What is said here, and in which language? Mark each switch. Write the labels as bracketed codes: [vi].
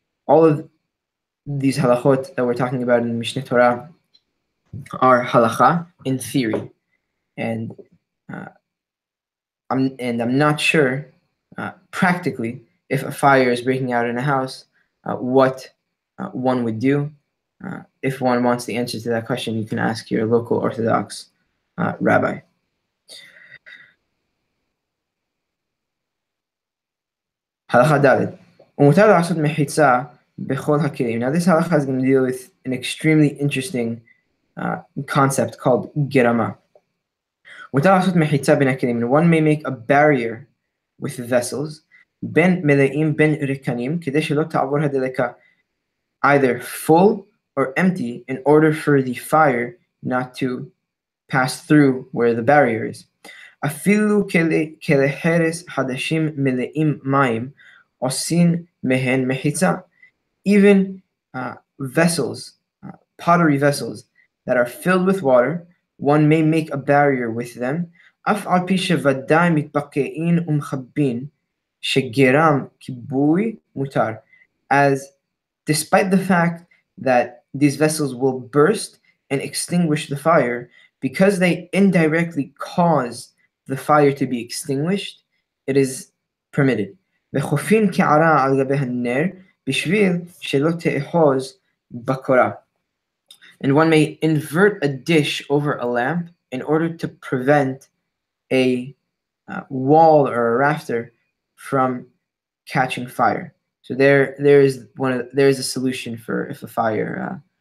[en] All of these halachot that we're talking about in Mishne Tora are halakha in theory, and I'm not sure practically if a fire is breaking out in a house, what one would do. If one wants the answer to that question, you can ask your local Orthodox rabbi. [he] הלכה ד' ומותר לעשות מחיצה בכל הכלים. [en] Now this halacha is going to deal with an extremely interesting concept called gerama. [he] מותר לעשות מחיצה בין הכלים. [en] And one may make a barrier with vessels [he] בין מלאים בין ריקנים כדי שלא תעבור הדלקה, [en] either full or empty, in order for the fire not to pass through where the barrier is. [he] אפילו כלי חרס חדשים מלאים מים עושים מהן מחיצה. [en] Even vessels, pottery vessels that are filled with water, one may make a barrier with them. [he] אף על פי שוודאי מתבקעים ומכבים שגרם כיבוי מותר. [en] As despite the fact that these vessels will burst and extinguish the fire, because they indirectly cause the fire to be extinguished, it is permitted. [he] וחופין קערה על גבי הנר בשביל שלא תאחוז בקורה. [en] And one may invert a dish over a lamp in order to prevent a wall or a rafter from catching fire. So there is a solution for if a fire